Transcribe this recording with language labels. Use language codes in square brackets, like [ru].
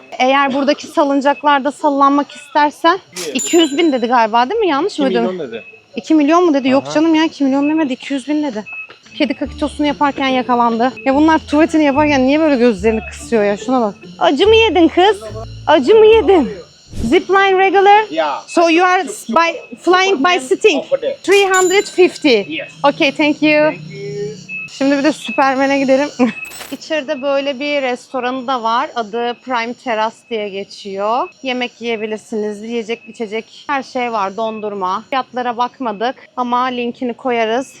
[tr] Eğer buradaki salıncaklarda sallanmak istersen 200.000 dedi galiba değil mi? Yanlış mı dedim? dedi. 2 milyon mu dedi? Yok canım ya 2 milyon demedi. 200.000 dedi. Kedi kakitosunu yaparken yakalandı. Ya bunlar tuvaletini yaparken niye böyle gözlerini kısıyor ya? Şuna bak. Acı mı yedin kız? Acı mı yedin? [en] Zipline regular? Yeah. So you are flying by sitting? Over there. 350. Yes. Okay, thank you. [tr] Şimdi bir de Süpermen'e gidelim. İçeride böyle bir restoranı da var. Adı Prime Terrace diye geçiyor. Yemek yiyebilirsiniz. Yiyecek, içecek her şey var. Dondurma. Fiyatlara bakmadık ama linkini koyarız.